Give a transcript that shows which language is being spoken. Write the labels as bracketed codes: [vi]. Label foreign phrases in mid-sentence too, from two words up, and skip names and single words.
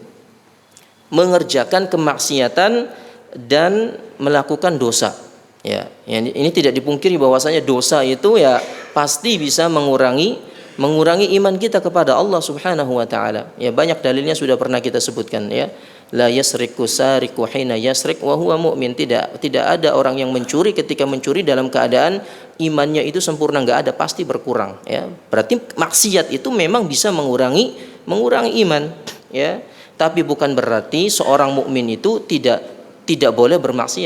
[id] Mengerjakan kemaksiatan dan melakukan dosa. Ya, ini tidak dipungkiri bahwasanya dosa itu ya pasti bisa mengurangi iman kita kepada Allah [ar] سبحانه وتعالى. [id] Ya, banyak dalilnya sudah pernah kita sebutkan, ya. [ar] لا يسرق السارق حين يسرق وهو مؤمن. [id] Tidak ada orang yang mencuri ketika mencuri dalam keadaan imannya itu sempurna, enggak ada, pasti berkurang, ya. Berarti maksiat itu memang bisa mengurangi iman, ya. Tapi bukan berarti seorang mukmin itu tidak boleh bermaksiat.